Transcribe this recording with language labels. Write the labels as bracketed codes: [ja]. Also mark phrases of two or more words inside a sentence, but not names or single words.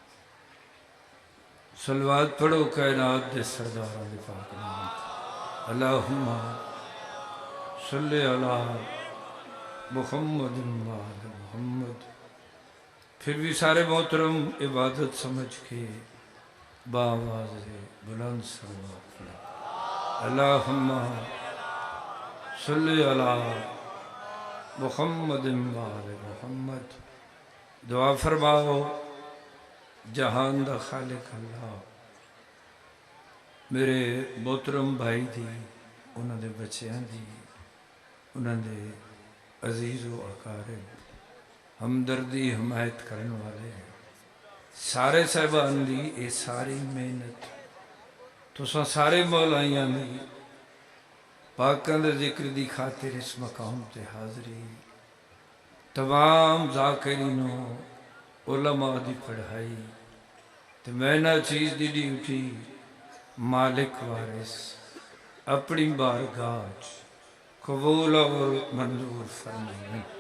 [pa] صلوات پڑھو کائنات دے سرداراں دے پاک نام. [ar] اللهم صلِّ على محمدٍ وآلِ محمد. [ur] پھر بھی سارے محترم عبادت سمجھ کے باآواز بلند صلوات پڑھو. [ar] اللهم صلِّ على محمدٍ وآلِ محمد. [pa] دعا فرماؤ جہان دا خالق اللہ میرے محترم بھائی دی, [ur] انہوں نے بچوں کی، انہوں نے عزیز و اقارب ہمدردی حمایت کرنے والے سارے صاحبان کی یہ ساری محنت [pa] تساں سارے مولائیاں دی پاکاں دے ذکر دی خاطر اس مقام تے حاضری. تمام ذاکریناں علماء دی پڑھائی تے میں ناچیز دی ڈیوٹی مالک وارث اپنی بارگاہ قبول اور منظور فرمائے.